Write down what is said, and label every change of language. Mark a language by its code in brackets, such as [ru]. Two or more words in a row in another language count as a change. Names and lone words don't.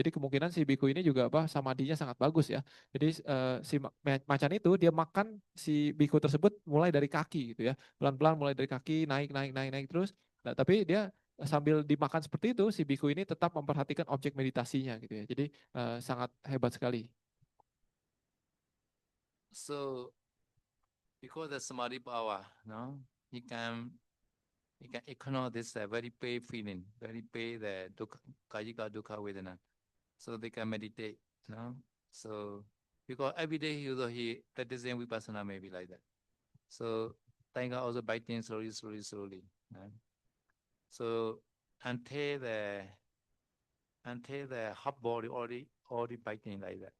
[id] Jadi kemungkinan si biku ini juga samadinya sangat bagus ya. Jadi si macan itu dia makan si biku tersebut mulai dari kaki gitu ya. Pelan-pelan mulai dari kaki naik naik naik naik terus. Nah, tapi dia sambil dimakan seperti itu si biku ini tetap memperhatikan objek meditasinya gitu ya. Jadi sangat hebat sekali. [en] So because the samadhi power, no, he can he can ignore this very pain feeling, very pain the dukkha, [pi] kajika dukkha vedana. [en] So they can meditate, no. So because every day he practicing vipassana maybe like that. So tiger also biting slowly, slowly, slowly. No? So until the until the hot body already biting like that.